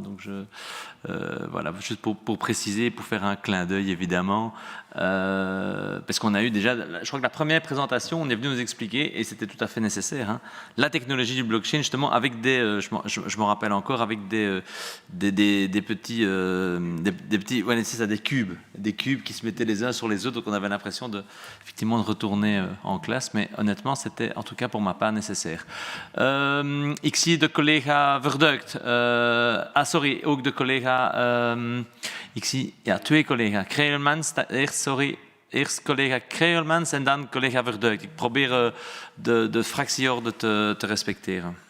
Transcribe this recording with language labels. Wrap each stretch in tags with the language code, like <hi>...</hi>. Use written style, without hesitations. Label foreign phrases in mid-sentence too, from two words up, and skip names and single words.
<fr>Donc voilà, juste pour préciser, pour faire un clin d'œil évidemment, parce qu'on a eu déjà, je crois que la première présentation, on est venu nous expliquer, et c'était tout à fait nécessaire, hein, la technologie du blockchain justement avec des, je me rappelle encore, avec des petits, ouais, c'est ça, des cubes qui se mettaient les uns sur les autres, donc on avait l'impression effectivement de retourner en classe, mais honnêtement, c'était en tout cas pour ma part nécessaire.</fr> <nl>Ik zie de collega Verduikt. Sorry, ook de collega. Ik zie twee collega's. Kreelmans, eerst collega Kreelmans en dan collega Verduikt. Ik probeer de fractieorde te respecteren.</nl>